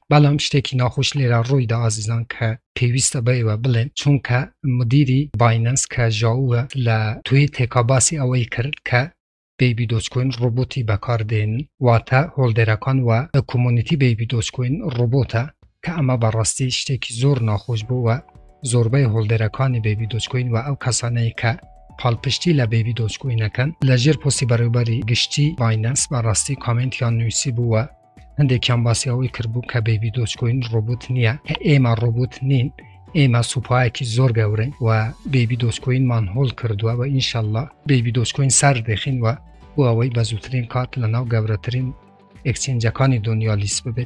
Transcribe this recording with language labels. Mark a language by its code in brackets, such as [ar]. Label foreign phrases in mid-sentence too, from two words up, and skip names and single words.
[ckb] بلام شتێکی ناخوش لیره روی دا عزیزان که پیوست بای و بلین چون که مدیری بایننس که جاوه لتوی تکاباسی اوی کرد که بیبی دوج کوین روبوتی بکار دین و تا هولدرکان و کمونیتی بیبی دوج کوین روبوتا که اما براستی شتێکی زۆر ناخۆش بوو و زۆربەی هۆڵدەرەکانی بیبی دوج کوین و ئەو کەسانەی کە پاڵپشتی لە بیبی دوج کوینەکەن لەژێر پۆستی بەڕێوەبەری گشتی بایننس بەڕاستی کامنتیان نووسی بوو و هەندێکیان باسی ئەوەی کردبوو کە بیبی دوج کوین ڕۆبوت نییە کە ئێمە ڕۆبوت نین ئێمە سوپایەکی زۆر گەورەین و بیبی دوج کوینمان هۆڵ کردووە و ئینشەڵڵا بیبی دوج کوین سەر دەخین و بۆ ئەوەی بە زووترین کات لەناو گەورەترین ئەکسچێنجەکانی دنیا لیست ببێت.